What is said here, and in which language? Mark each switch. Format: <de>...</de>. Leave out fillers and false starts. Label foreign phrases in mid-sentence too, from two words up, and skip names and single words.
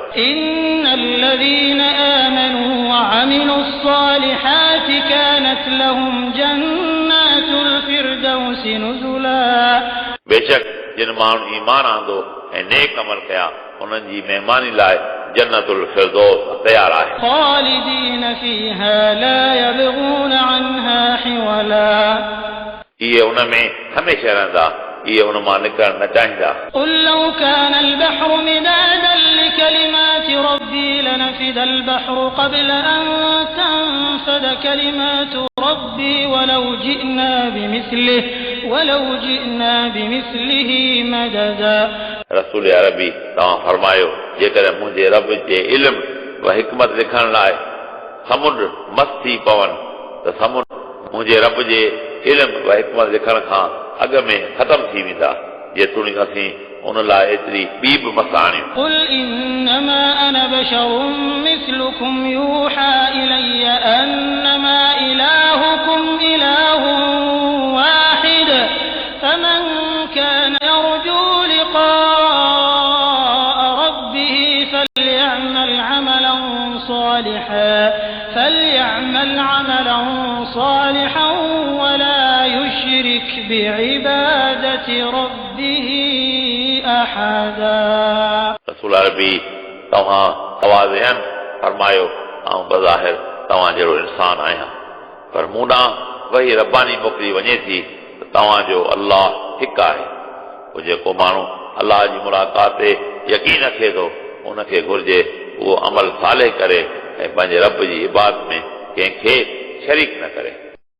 <ar>إن الذين آمنوا وعملوا الصالحات كانت لهم جنات الفردوس نزلا</ar> <sd>बेशक जिन माण्हुनि ईमान आंदो ऐं नेक अमल कया उन्हनि जी महिमानी लाइ जन्नतुल फिरदौस तयार आहे।</sd> <ar>خالدين فيها لا يبغون عنها حولا</ar> <sd>इहे उन में हमेशह रहंदा इहे उन मां निकरण न चाहींदा।</sd> <ar>قل لو كان البحر مدادا لكلمات ربي لنفد البحر قبل أن تنفد كلمات ربي ولو جئنا بمثله مددا</ar> <sd>रसूल अरबी तव्हां फरमायो जेकॾहिं मुंहिंजे रब जे इल्म व हिकमत लिखण लाइ समुंड मस्त थी पवनि त समुंड मुंहिंजे रब जे इल्म व हिकमत लिखण खां अॻ में ख़तम थी वेंदा जेतोणीक असीं उन लाइ एतिरी ॿी बि मस आणियूं।</sd> <ar>قل إنما أنا بشر مثلكم يوحى إلي أنما إلهكم إله واحد فمن كان يرجو لقاء ربه فليعمل عملا صالحا ولا يشرك بعبادة ربه أحدا</ar> <sd>रसूल अरबी तव्हां आवाज़ फरमायो ऐं बज़ाहिर तव्हां जहिड़ो इंसान आहियां पर मूं ॾांहुं वही रब्बानी मोकिली वञे थी त तव्हांजो अल्लाह हिकु आहे। पोइ जेको माण्हू अल्लाह जी मुलाक़ात ते यकीन रखे थो उनखे घुर्जे उहो अमल साले करे ऐं पंहिंजे रब जी इबादत में कंहिंखे शरीक न करे।</sd>